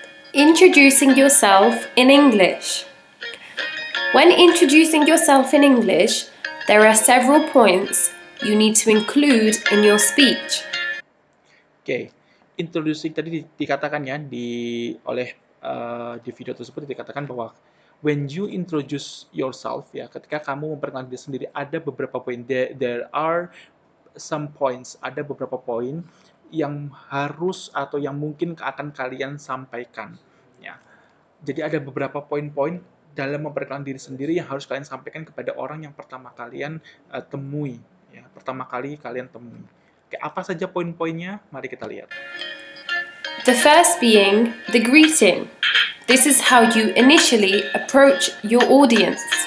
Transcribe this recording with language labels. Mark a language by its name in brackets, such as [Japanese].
[English] Introducing yourself in English. When introducing yourself in English, there are several points you need to include in your speech. [Indonesian] Oke, introducing tadi dikatakan ya oleh di video tersebut dikatakan bahwa [English] when you introduce yourself [Indonesian] ya, ketika kamu memperkenalkan diri sendiri ada beberapa poin. [English] There are some points, [Indonesian] ada beberapa poin yang harus atau yang mungkin akan kalian sampaikan ya. Jadi ada beberapa poin-poin dalam memperkenalkan diri sendiri yang harus kalian sampaikan kepada orang yang pertama kalian temui ya, pertama kali kalian temui. Oke, apa saja poin-poinnya? Mari kita lihat. [English] The first being the greeting. This is how you initially approach your audience.